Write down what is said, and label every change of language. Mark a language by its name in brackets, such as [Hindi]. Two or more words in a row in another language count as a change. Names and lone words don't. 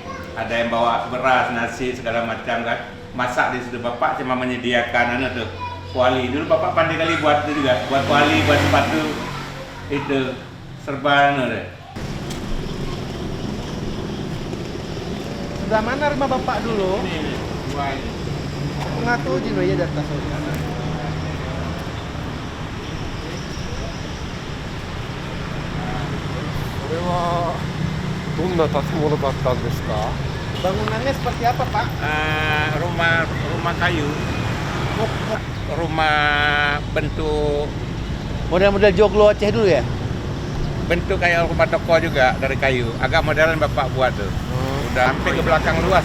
[Indonesian] Ada yang bawa beras, nasi, segala macam kan. Masak di situ, bapak cuma menyediakan kuali. Dulu bapak pandai kali buat itu juga, buat kuali, buat sepatu. Itu serba Sebelah mana rumah bapak dulu? Ini, dua ini. Ngaku jino ya data soal. [Japanese] これはどんな建物だったんですか? [Indonesian] Bangunannya seperti apa, Pak? Rumah kayu. Rumah bentuk Model-model joglo Aceh dulu ya? bentuk kayak rumah toko juga dari kayu. Agak modern bapak buat tuh. Udah sampai ke belakang luas.